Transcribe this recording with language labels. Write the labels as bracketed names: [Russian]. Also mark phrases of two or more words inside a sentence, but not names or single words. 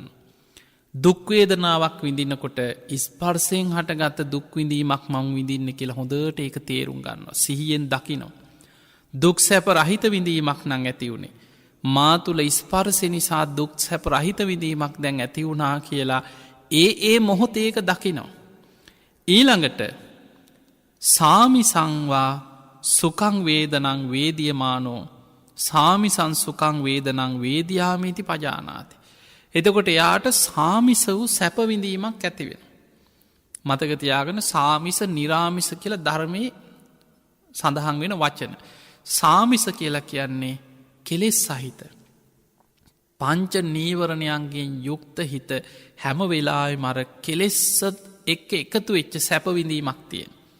[Sinhala] දුක්වේදනාවක් විඳිනකොට ස්පර්සයෙන් හටගත්ත දුක්විඳීමක් මං විඳින්න කියලා හොඳට ඒක තේරුම් ගන්නවා. සිහියෙන් දකිනවා. දුක් සැප රහිත විඳීමක් නං ඇති වුණේ. මා තුළ ස්පර්සය නිසා දුක් සැප රහිත විඳීමක් දැන් ඇති වුණා කියලා ඒ මොහොතේක දකිනවා. [Pali] ඊළඟට සාමිසංවා සුකං වේදනං වේදියමානෝ සාමිසං සුකං වේදනං වේදයාමීති පජානාති. [Sinhala] එතකොට එයාට සාමිස වූ සැපවිඳීමක් ඇතිවෙන. මතකතියාගෙන සාමිස නිරාමිස කියල ධර්මය සඳහන් වෙන වචන. සාමිස කියලා කියන්නේ කෙලෙස් සහිත. පංච නීවරණයන්ගෙන් යුක්ත හිත හැම වෙලායි මර කෙලෙස්සත් එක්ක එකතු වෙච්ච සැපවිඳීමක් තියෙන.